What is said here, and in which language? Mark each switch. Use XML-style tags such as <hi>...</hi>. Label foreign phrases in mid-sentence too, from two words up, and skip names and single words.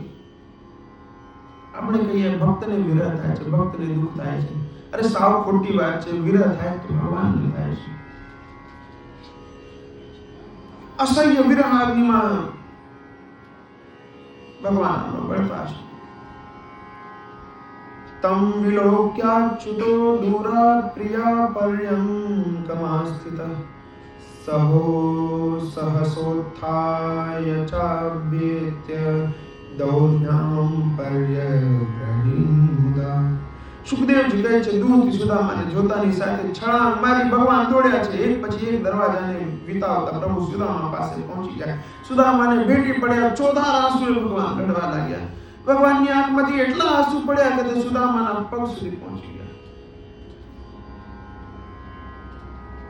<gu>આપણે કહીએ ભક્તને વિરહ થાય છે, ભક્તને દુઃખ થાય છે. અરે સાવ ખોટી વાત છે. વિરહ થાય તો ભગવાનને થાય છે. અસહ્ય વિરહ અગ્નિમાં ભગવાન બળતા છે.</gu> <sa>तम विलोक्याच्युतो दूरात् प्रिया पर्यंकमा स्थितः सहो सहसोत्थाय चाभ्येत्य दौर्यां पर्यग्रहीमुदा.</sa> <gu>સુખદેવજી કહે છે, દૂરથી સુદામાને જોતાની સાથે છળાંગ મારી ભગવાન દોડ્યા છે. એક પછી એક દરવાજાને વિતાવતા પ્રભુ સુદામા પાસે પહોંચી ગયા. સુદામાને ભેટી પડ્યા. ચોધાર આંસુએ ભગવાન રડવા લાગ્યા. ભગવાનની આંખમાંથી એટલા આંસુ પડ્યા કે તે સુદામાના પગ સુધી પહોંચી ગયા.</gu>